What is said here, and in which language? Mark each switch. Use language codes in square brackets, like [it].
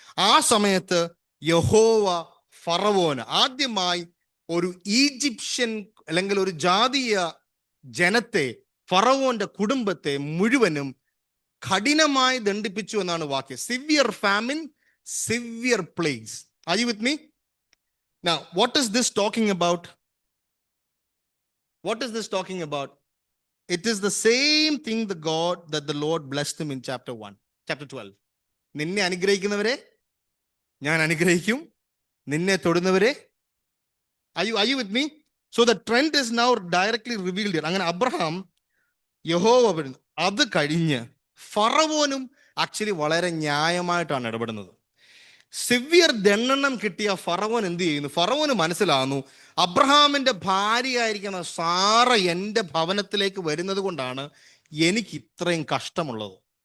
[ml] ആ സമയത്ത് യഹോവ ഫറവോന് ആദ്യമായി ഒരു ഈജിപ്ഷ്യൻ അല്ലെങ്കിൽ ഒരു ജാതീയ ജനത്തെ, ഫറവോന്റെ കുടുംബത്തെ മുഴുവനും കഠിനമായി ദണ്ഡിപ്പിച്ചു എന്നാണ് വാക്യം. [en] Severe famine, severe plagues. Are you with me? Now, what is this talking about? What is this talking about? It is the same thing that the Lord blessed him in chapter 12. [ml] നിന്നെ അനുഗ്രഹിക്കുന്നവരെ ഞാൻ അനുഗ്രഹിക്കും, നിന്നെ തൊടുന്നവരെ. [en] Are you with me? So the trend is now directly revealed here. [ml] അങ്ങനെ Abraham യഹോവ വരുന്നു. അത് കഴിഞ്ഞ് ഫറവോനും actually വളരെ ന്യായമായിട്ടാണ് ഇടപെടുന്നത്. സിവിയർ ദണ്ഡനം കിട്ടിയ ഫറവോൻ എന്ത് ചെയ്യുന്നു? ഫറവോന് മനസ്സിലാകുന്നു, അബ്രഹാമിന്റെ ഭാര്യയായിരിക്കുന്ന സാറ എൻ്റെ ഭവനത്തിലേക്ക് വരുന്നത് കൊണ്ടാണ് എനിക്ക് ഇത്രയും കഷ്ടമുള്ളത്.